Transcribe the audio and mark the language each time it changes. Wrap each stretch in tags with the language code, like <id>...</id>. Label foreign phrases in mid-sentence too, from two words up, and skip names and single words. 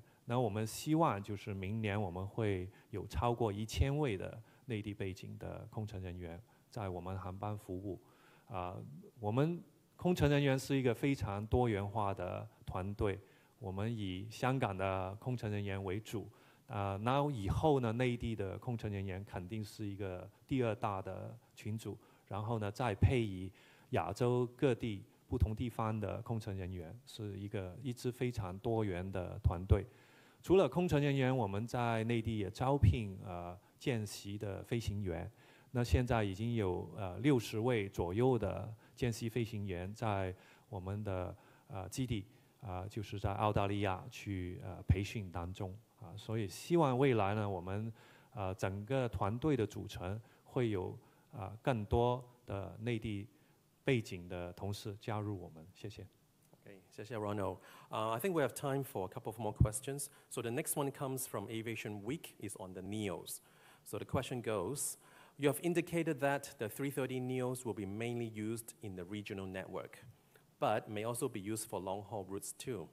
<zh>那我們希望就是明年我們會有超過1000位的內地背景的空乘人員在我們航班服務。我們空乘人員是一個非常多元化的團隊，我們以香港的空乘人員為主。那以後呢，內地的空乘人員肯定是一個第二大的群組。然后呢再配以亚洲各地不同地方的空乘人员，是一支非常多元的团队。除了空乘人员，我们在内地也招聘见习的飞行员。那现在已经有60位左右的见习飞行员在我们的基地就是在澳大利亚去培训当中所以希望未来呢，我们整个团队的组成会有更多的内地背景的同事加入我们。谢谢。 Okay, 谢谢 Ronald.</zh> <en>I think we have time for a couple of more questions. So the next one comes from Aviation Week, is on the NEOs. So the question goes, you have indicated that the 330 NEOs will be mainly used in the regional network, but may also be used for long-haul routes too.</en>